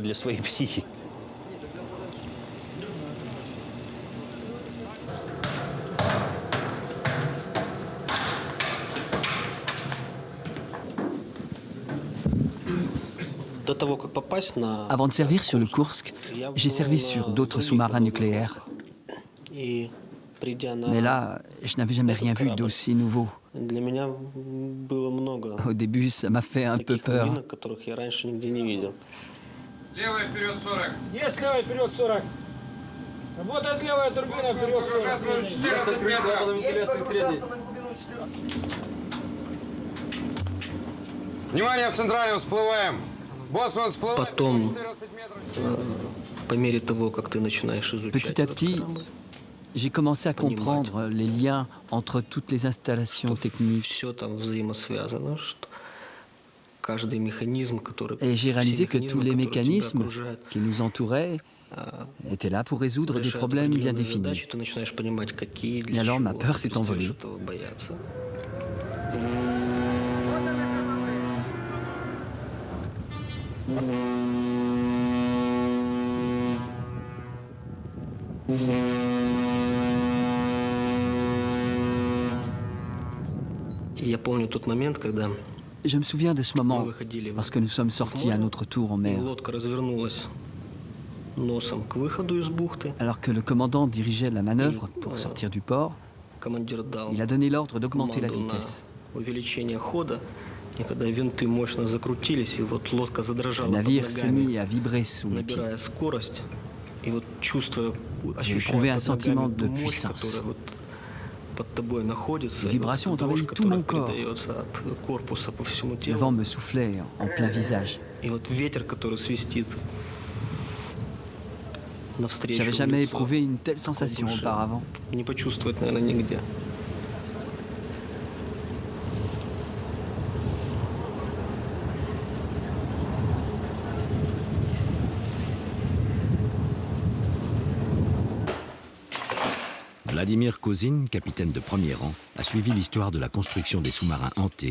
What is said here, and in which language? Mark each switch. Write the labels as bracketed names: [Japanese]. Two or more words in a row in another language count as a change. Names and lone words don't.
[French] Avant de servir sur le Kursk, j'ai servi sur d'autres sous-marins nucléaires. Mais là, je n'avais jamais rien vu d'aussi nouveau. Au début, ça m'a fait un peu peur. [Russian] Внимание, в центральную, всплываем. Потом, по мере того, как ты начинаешь изучать [French] Petit à [Russian] этот [French] petit, [Russian] корабль, [French] j'ai commencé à comprendre les liens entre toutes les installations techniques. [Russian] все там взаимосвязано, что каждый механизм, который... [French] Et j'ai réalisé que tous les mécanismes [Russian] окружают, [French] qui nous entouraient étaient là pour résoudre des problèmes bien définis. [Russian] задачи, ты начинаешь понимать, какие, для [French] Et alors, ma [Russian] чего, [French] peur s'est [Russian] перестаешь [French] envolée. [Russian] этого бояться. И я помню тот момент, когда [French] Je me souviens de ce moment [Russian] мы выходили, [French] lorsque nous sommes sortis à notre tour en [Russian] и [French] mer, [Russian] лодка развернулась носом к выходу из бухты. [French] alors que le commandant dirigeait la manœuvre pour sortir du port. [Russian] Командир дал [French] Il a donné l'ordre d'augmenter la [Russian] команду на [French] vitesse. [Russian] увеличение хода, и когда винты мощно закрутились, и вот лодка задрожала [French] Le [Russian] под [French] navire s'est [Russian] ногами, [French] mis à vibrer sous mes pieds. [Russian] набирая скорость, и вот чувствуя, [French] J'ai [Russian] ощущая [French] éprouvé un [Russian] под [French] sentiment [Russian] ногами [French] de [Russian] ту мощь, [French] puissance. [Russian] которая вот под тобой находится, [French] Les [Russian] и вот [French] vibrations ont [Russian] дрожь, [French] envahi tout [Russian] которая [French] mon corps. [Russian] передается от корпуса по всему [French] Le [Russian] телу, [French] vent me soufflait en plein visage. [Russian] и вот ветер, который свистит навстречу [French] J'avais [Russian] в [French] jamais [Russian] лицо, [French] éprouvé une telle [Russian] такого [French] sensation [Russian] больше [French] auparavant. [Russian] не почувствовать, наверное, нигде. [French] Vladimir Kozin, capitaine de premier rang, a suivi l'histoire de la construction des sous-marins hantés.